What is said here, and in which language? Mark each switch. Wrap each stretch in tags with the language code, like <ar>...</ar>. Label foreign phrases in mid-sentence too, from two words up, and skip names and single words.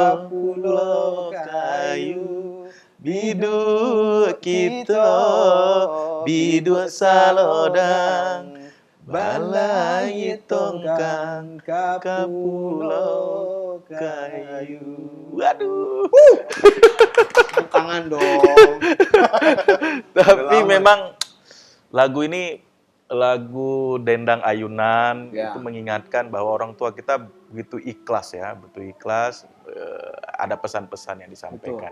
<min>kapulo kayu. biduk kita biduk salodang balai tongkang kapulo kayu.</min> <id>Waduh. Tangan dong. Tapi lama. memang lagu ini lagu dendang ayunan Ya. itu mengingatkan bahwa orang tua kita begitu ikhlas ya, begitu ikhlas. Ada pesan-pesan yang disampaikan.</id>